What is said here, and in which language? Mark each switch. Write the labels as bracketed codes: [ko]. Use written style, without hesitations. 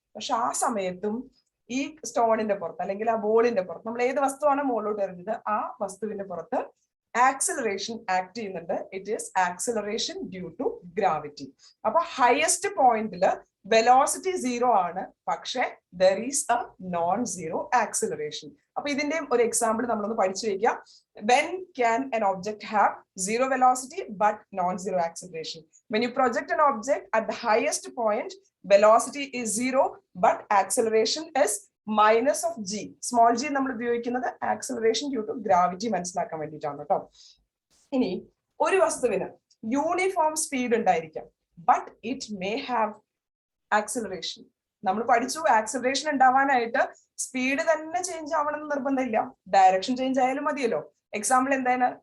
[ml] പക്ഷെ ആ സമയത്തും ഈ സ്റ്റോണിന്റെ പുറത്ത് അല്ലെങ്കിൽ ആ ബോളിന്റെ പുറത്ത്, നമ്മൾ ഏത് വസ്തുവാണ് മുകളിലോട്ട് എറിഞ്ഞത്, ആ വസ്തുവിന്റെ പുറത്ത് ആക്സിലറേഷൻ ആക്ട് ചെയ്യുന്നുണ്ട്. [en] It is acceleration due to gravity. അപ്പൊ highest പോയിന്റില് velocity zero ആണ്, പക്ഷെ there is a non zero acceleration. [ml] അപ്പൊ ഇതിന്റെ ഒരു എക്സാമ്പിൾ നമ്മളൊന്ന് പഠിച്ചു വെക്കാം. [en] When can an object have zero velocity but non-zero acceleration? When you project an object at the highest point, velocity is zero but acceleration is minus of g. [ml] Small g നമ്മൾ ഉപയോഗിക്കുന്നത് acceleration due to gravity മനസ്സിലാക്കാൻ വേണ്ടിയിട്ടാണ് കേട്ടോ. ഇനി ഒരു വസ്തുവിന് uniform speed ഉണ്ടായിരിക്കാം, [en] But it may have acceleration. [ml] നമ്മൾ പഠിച്ചു ആക്സിലറേഷൻ ഉണ്ടാവാനായിട്ട് സ്പീഡ് തന്നെ ചേഞ്ച് ആവണമെന്ന് നിർബന്ധമില്ല, ഡയറക്ഷൻ ചേഞ്ച് ആയാലും മതിയല്ലോ. എക്സാമ്പിൾ എന്താണ്?